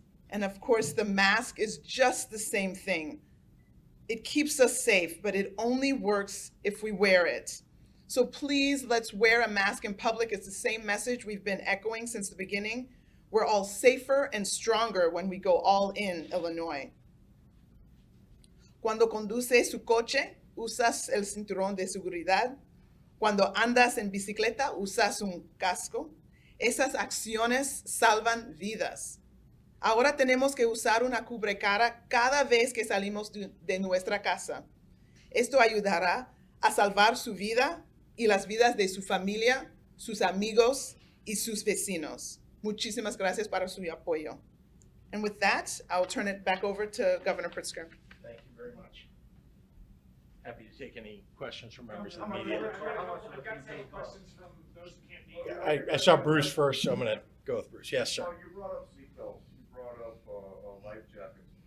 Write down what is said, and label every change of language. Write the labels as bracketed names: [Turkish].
[English] And of course, the mask is just the same thing. It keeps us safe, but it only works if we wear it. So please, let's wear a mask in public. It's the same message we've been echoing since the beginning. We're all safer and stronger when we go all in Illinois. [Spanish] Cuando conduces su coche, usas el cinturón de seguridad. Cuando andas en bicicleta, usas un casco. Esas acciones salvan vidas. Ahora tenemos que usar una cubrecara cada vez que salimos de nuestra casa. Esto ayudará a salvar su vida y las vidas de su familia, sus amigos y sus vecinos. Muchísimas gracias para su apoyo. [English] And with that, I'll turn it back over to Governor Pritzker. Thank you very much. Happy to take any questions from members of the media. I saw Bruce first, so I'm going to go with Bruce. Yes, sir. You brought up seatbelts. You brought up life jackets.